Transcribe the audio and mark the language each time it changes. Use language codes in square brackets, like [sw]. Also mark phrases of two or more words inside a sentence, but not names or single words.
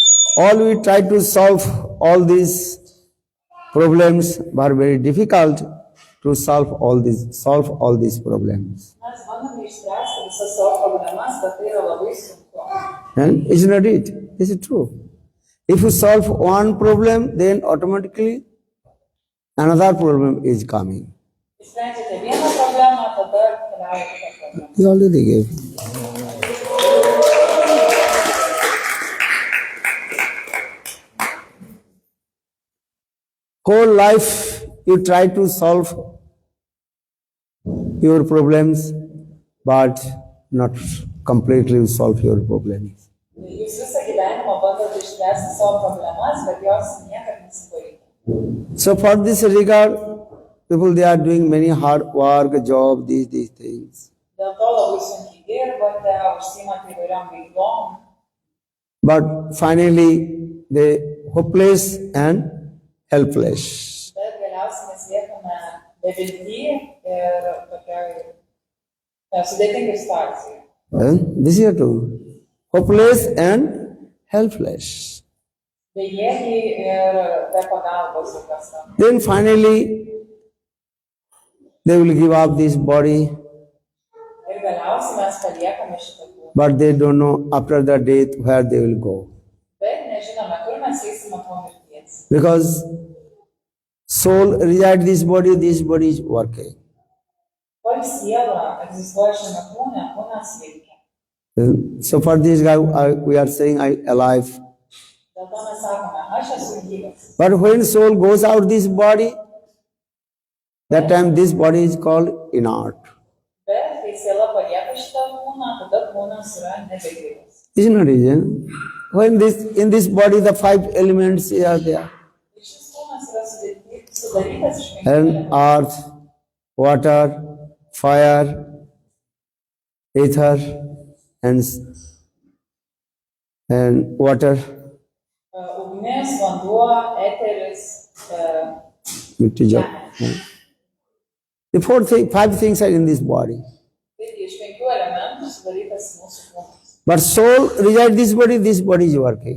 [en] all we try to solve all these problems are very difficult to solve all these problems. [lt] Mes bandome išspręsti visas savo problemas, bet tai yra labai sunku. [en] And isn't it it? This is true. If you solve one problem, then automatically another problem is coming. [lt] Išsprendžiate vieną problemą, tada keliauja kita problema. [en] He already gave. Whole life you try to solve your problems, but not completely solve your problems. [lt] Jūs visą gyvenimą bandote išspręsti savo problemas, bet jos niekad nesibaigia. [en] So for this regard, people they are doing many hard work, job, these things. [lt] Dėl to labai sunkiai dirbate, užsiimate įvairiom veiklom, [en] But finally they hopeless and helpless. [lt] bet galiausiai mes liekame bevilty ir tokioj sudėtingai situacijai. [en] And this is true. Hopeless and helpless. [lt] Bejėgiai ir be pagalbos ir kas tam. [en] Then finally they will give up this body, [lt] Ir galiausiai mes paliekame šitą kūną. [en] but they don't know after the death where they will go. [lt] Bet nežinome, kur mes eisime po mirties. [en] Because soul resides this body is working. [lt] Kol siela egzistuoja šiame kūne, kūnas veikia. [en] So for this guy, we are saying I alive. [lt] Dėl to mes sakome, aš esu gyvas. [en] But when soul goes out this body, that time this body is called inert. [lt] Bet kai siela palieka šitą kūną, tada kūnas yra nebegyvas. [en] Isn't it? When in this body the five elements are there. [lt] Ir šis kūnas yra sudarytas iš 5 [en] And [lt] elementų. [en] earth, water, fire, ether, and water. [lt] Ugnis, vanduo, eteris, Mitija. [en] The five things are in this body. [lt] taigi iš 5 elementų sudarytas mūsų kūnas. [en] But soul resides this body is working.